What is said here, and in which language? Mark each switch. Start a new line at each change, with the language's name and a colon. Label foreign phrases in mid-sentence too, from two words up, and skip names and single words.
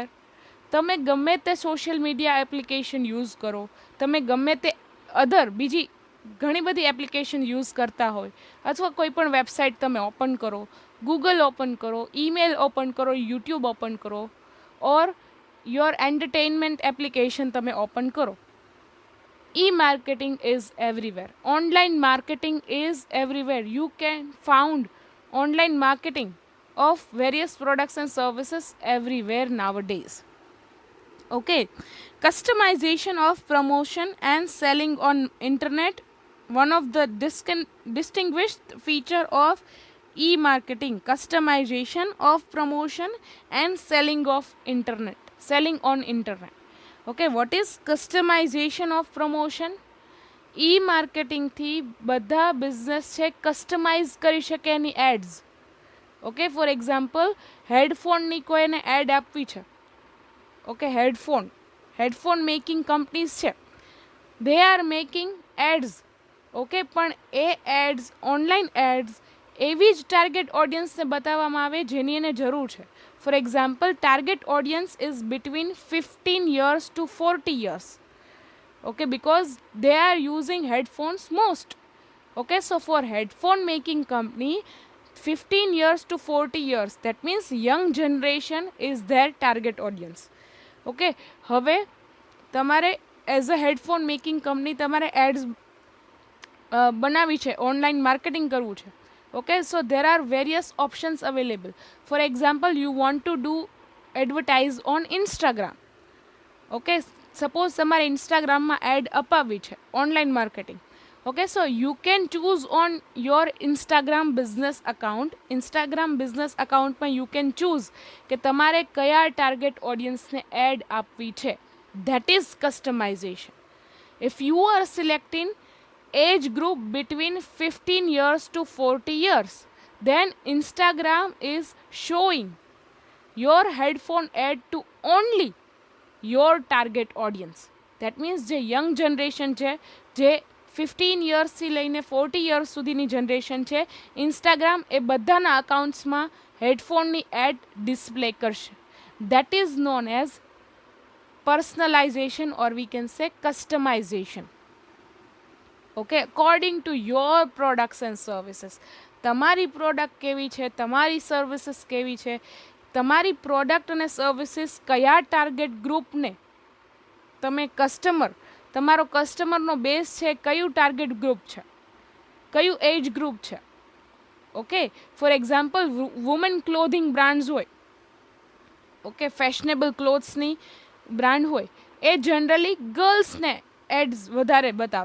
Gujarati: તમે ગમે તે
English: social media application use
Gujarati: કરો, તમે ગમે તે બીજી ઘણી બધી
English: application use
Gujarati: કરતા હોય, અથવા કોઈ પણ વેબસાઇટ તમે ઓપન કરો, ગૂગલ ઓપન કરો,
English: email open
Gujarati: કરો, યુટ્યુબ ઓપન કરો,
English: or your entertainment application
Gujarati: તમે ઓપન કરો,
English: e-marketing is everywhere. Online marketing is everywhere. You can found online marketing of various products and services everywhere nowadays. Okay, customization of promotion and selling on internet, one of the distinguished feature of e-marketing. Customization of promotion and selling on internet. Okay, what is customization of promotion?
Gujarati: e-marketing થી બધા બિઝનેસ છે કસ્ટમાઇઝ કરી શકે એની એડ્સ.
English: Okay, for example,
Gujarati: હેડફોનની કોઈને એડ આપવી છે.
English: Okay, headphone making companies છે, they are making ads.
Gujarati: ઓકે, પણ એ એડ્સ,
English: online ads
Gujarati: એવી જ
English: target audienceને
Gujarati: બતાવવામાં આવે જેની એને જરૂર છે.
English: For example, target audience is between 15 years to 40 years. Okay, because they are using headphones most. Okay, so for headphone making company, 15 years to 40 years, that means young generation is their target audience.
Gujarati: Okay, હવે તમારે
English: as a headphone making company
Gujarati: તમારે એડ્સ બનાવી છે,
English: online marketing
Gujarati: કરવું છે,
English: Okay, so there are various options available. For example, you want to do advertise on Instagram. Okay, suppose
Gujarati: તમારે ઇન્સ્ટાગ્રામમાં એડ અપાવવી છે,
English: online marketing. Okay, so you can choose on your Instagram business account. Instagram business accountમાં you can choose
Gujarati: કે તમારે કયા
English: target audienceને
Gujarati: એડ આપવી છે.
English: That is customization. If you are selecting age group between 15 years to 40 years, then Instagram is showing your headphone ad to only your target audience. That means
Gujarati: જે
English: young generation
Gujarati: છે, જે 15 યર્સથી લઈને 40 યર્સ સુધીની જનરેશન છે, ઇન્સ્ટાગ્રામ એ બધાના અકાઉન્ટ્સમાં હેડફોનની એડ ડિસ્પ્લે કરશે.
English: That is known as personalization, or we can say customization. Okay, according to your products and services.
Gujarati: તમારી પ્રોડક્ટ કેવી છે, તમારી સર્વિસીસ કેવી છે, તમારી પ્રોડક્ટ અને સર્વિસીસ કયા
English: target groupને
Gujarati: તમે કસ્ટમર, તમારો કસ્ટમરનો બેઝ છે, કયું
English: target group
Gujarati: છે, કયું
English: age group
Gujarati: છે.
English: Okay, for example woman clothing brands
Gujarati: હોય, ઓકે,
English: fashionable clothsની brand
Gujarati: હોય, એ જનરલી ગર્લ્સને એડ્સ વધારે બતાવે.